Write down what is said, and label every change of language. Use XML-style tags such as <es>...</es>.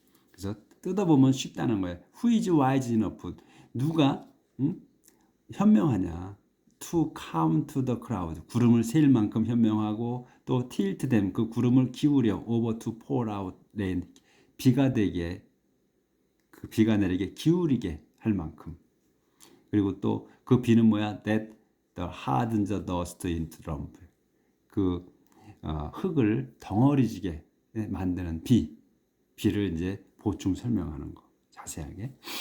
<ko>그래서 뜯어보면 쉽다는 거예요.</ko> <en>Who is wise enough?</en> <ko>누가 현명하냐?</ko> <en>To count the cloud.</en> <ko>구름을 셀 만큼 현명하고 또</ko> <en>tilt them.</en> <ko>그 구름을 기울여</ko> <en>over to pour out rain.</en> <ko>비가 내리게 기울이게 할 만큼. 그리고 또 그 비는 뭐야?</ko> <en>That the hardens the dust into lump.</en> <ko>흙을 덩어리지게 만드는 비를 이제 보충 설명하는 거 자세하게.</ko>